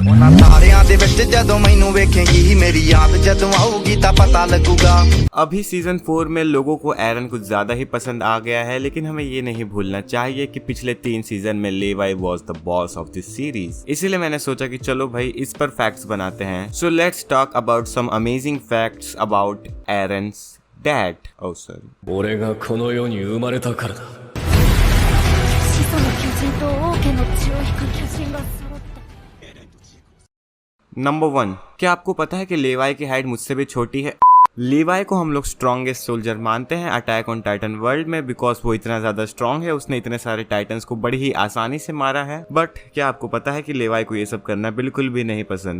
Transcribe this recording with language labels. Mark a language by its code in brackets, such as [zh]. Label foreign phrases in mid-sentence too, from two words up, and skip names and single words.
[hi] अभी सीजन 4 में लोगों को एरन कुछ ज्यादा ही पसंद आ गया है, लेकिन हमें ये नहीं भूलना चाहिए कि पिछले 3 सीजन में लीवाई [en] was the boss of this series. [hi] इसीलिए मैंने सोचा कि चलो भाई इस पर फैक्ट्स बनाते हैं। [en] So let's talk about some amazing facts about Eren's Dad. Oh, sorry. [ja] 俺がこの世に生まれたからだ。始祖の巨人と王家の血を引く巨人が揃った。 [hi] नंबर 1, क्या आपको पता है कि लेवाई की हाइट मुझसे भी छोटी है? लीवाई को हम लोग [en] strongest soldier [hi] मानते हैं अटैक ऑन टाइटन वर्ल्ड में, बिकॉज वो इतना ज्यादा स्ट्रॉन्ग है। उसने इतने सारे टाइटन्स को बड़ी ही आसानी से मारा है। बट क्या आपको पता है कि लेवाई को ये सब करना बिल्कुल भी नहीं पसंद।